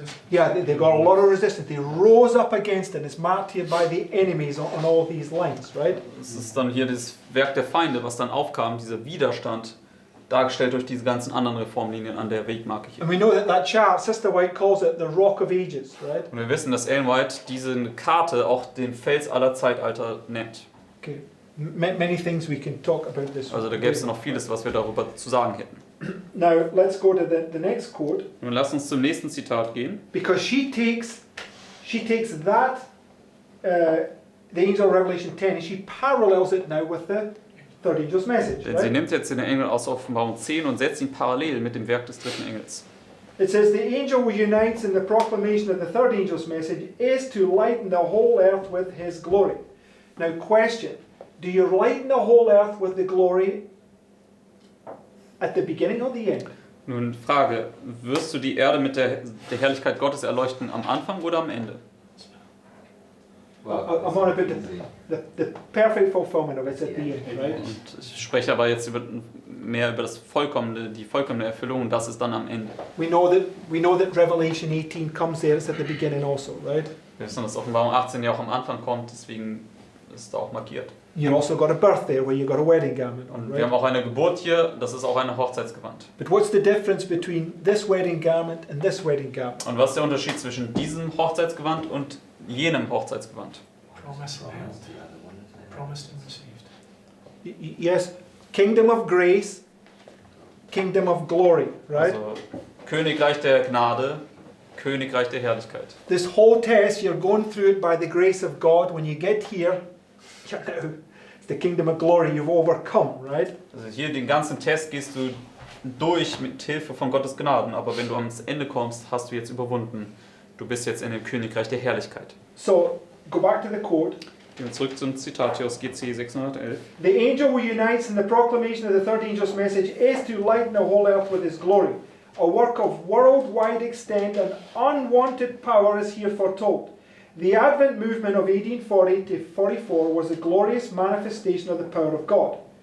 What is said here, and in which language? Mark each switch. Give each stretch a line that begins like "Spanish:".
English: Yeah, they got a lot of resistance. They rose up against it. It's marked here by the enemies on all these lines, right?
German: Es ist dann hier das Werk der Feinde, was dann aufkam, dieser Widerstand, dargestellt durch diese ganzen anderen Reformlinien an der Wegmarke hier.
English: And we know that chart, Sister White calls it the Rock of Ages, right?
German: Und wir wissen, dass Ellen White diese Karte auch den Fels aller Zeitalter nennt.
English: Okay, many things we can talk about this.
German: Also da gäbe es noch vieles, was wir darüber zu sagen hätten.
English: Now let's go to the next quote.
German: Nun lasst uns zum nächsten Zitat gehen.
English: Because she takes that the angel of Revelation 10 and she parallels it now with the third angel's message.
German: Denn sie
English: Right?
German: nimmt jetzt den Engel aus Offenbarung 10 und setzt ihn parallel mit dem Werk des dritten Engels.
English: It says the angel who unites in the proclamation of the third angel's message is to lighten the whole earth with his glory. Now question, do you lighten the whole earth with the glory at the beginning or the end?
German: Nun Frage, wirst du die Erde mit der Herrlichkeit Gottes erleuchten am Anfang oder am Ende?
English: I'm on about the perfect fulfillment of it at the end, right?
German: Und ich spreche aber jetzt mehr über das vollkommene, die vollkommene Erfüllung und das ist dann am Ende.
English: We know that Revelation 18 comes there, it's at the beginning also, right?
German: Wir wissen, dass Offenbarung 18 ja auch am Anfang kommt, deswegen ist es da auch markiert.
English: You also got a birth there where you got a wedding garment on,
German: Und
English: right?
German: wir haben auch eine Geburt hier, das ist auch ein Hochzeitsgewand.
English: But what's the difference between this wedding garment and this wedding garment?
German: Und was ist der Unterschied zwischen diesem Hochzeitsgewand und jenem Hochzeitsgewand?
English: Promise and held. Promised and received. Yes, kingdom of grace, kingdom of glory, right?
German: Also Königreich der Gnade, Königreich der Herrlichkeit.
English: This whole test, you're going through it by the grace of God. When you get here, you know, it's the kingdom of glory. You've overcome, right?
German: Also hier den ganzen Test gehst du durch mit Hilfe von Gottes Gnaden, aber wenn du ans Ende kommst, hast du jetzt überwunden. Du bist jetzt in dem Königreich der Herrlichkeit.
English: So, go back to the quote.
German: Gehen wir zurück zum Zitat hier aus GC 611.
English: The angel who unites in the proclamation of the third angel's message is to lighten the whole earth with his glory. A work of worldwide extent and unwanted power is here foretold. The Advent movement of 1840 to 44 was a glorious manifestation of the power of God.